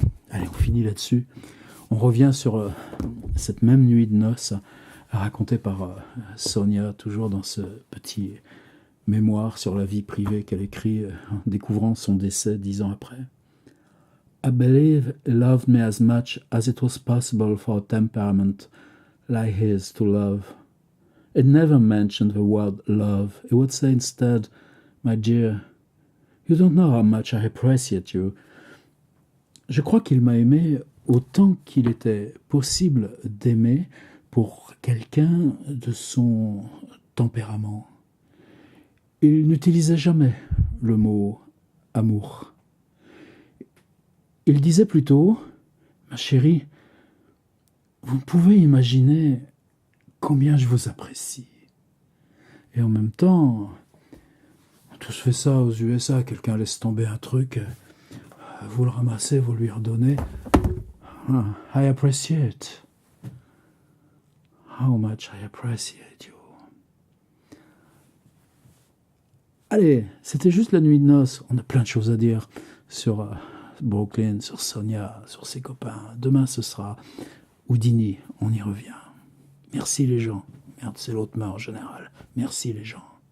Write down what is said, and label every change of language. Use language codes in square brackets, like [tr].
[fr] Allez, on finit là-dessus. On revient sur cette même nuit de noces racontée par Sonia, toujours dans ce petit mémoire sur la vie privée qu'elle écrit en découvrant son décès 10 ans après. [en] I believe he loved me as much as it was possible for a temperament like his to love. It never mentioned the word love. It would say instead, my dear, you don't know how much I appreciate you. [fr] Je crois qu'il m'a aimé autant qu'il était possible d'aimer pour quelqu'un de son tempérament. Il n'utilisait jamais le mot amour. Il disait plutôt, ma chérie, vous pouvez imaginer combien je vous apprécie. Et en même temps, on tous fait ça aux USA, quelqu'un laisse tomber un truc, vous le ramassez, vous lui redonnez. [en] I appreciate. How much I appreciate you. [fr] Allez, c'était juste la nuit de noces. On a plein de choses à dire sur Brooklyn, sur Sonia, sur ses copains. Demain, ce sera Houdini. On y revient. Merci les gens. Merde, c'est l'autre main en général. Merci les gens.